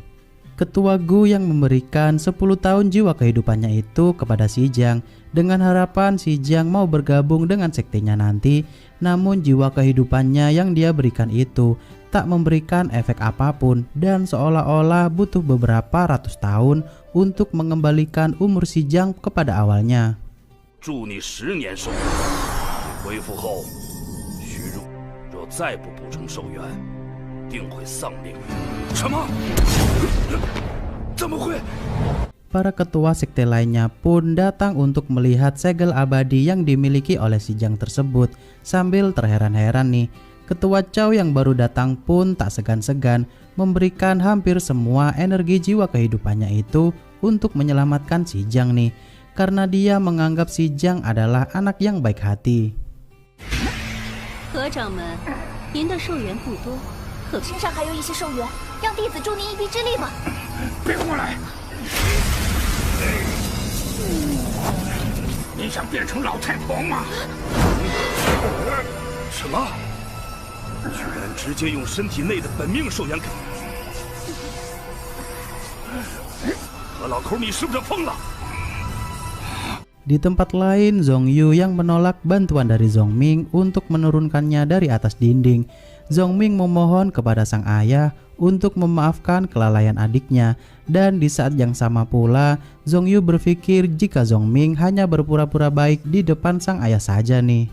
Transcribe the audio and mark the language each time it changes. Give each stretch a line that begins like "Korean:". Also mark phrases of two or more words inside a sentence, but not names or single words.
Indonesian: Ketua Gu yang memberikan 10 tahun jiwa kehidupannya itu kepada si Jiang dengan harapan si Jiang mau bergabung dengan sektenya nanti, namun jiwa kehidupannya yang dia berikan itu tak memberikan efek apapun dan seolah-olah butuh beberapa ratus tahun untuk mengembalikan umur si Jiang kepada awalnya.
Chinese: 祝你10年寿元，恢复后，虚弱若再不补充寿元，定会丧命。什么？怎么会？
Indonesian: Para ketua sekte lainnya pun datang untuk melihat segel abadi yang dimiliki oleh si Jiang tersebut sambil terheran-heran nih. Ketua Cao yang baru datang pun tak segan-segan memberikan hampir semua energi jiwa kehidupannya itu untuk menyelamatkan si Jiang nih, karena dia menganggap si Jiang adalah anak yang baik hati.
Chinese: 何掌门，您的寿元不多，可身上还有一些寿元，让弟子助您一臂之力吧。别过来！你想变成老太婆吗？什么？居然直接用身体内的本命寿元给何老头，你是不是疯了？
Indonesian: Di tempat lain, Zhong Yu yang menolak bantuan dari Zhong Ming untuk menurunkannya dari atas dinding. Zhong Ming memohon kepada sang ayah untuk memaafkan kelalaian adiknya, dan di saat yang sama pula Zhong Yu berpikir jika Zhong Ming hanya berpura-pura baik di depan sang ayah saja nih.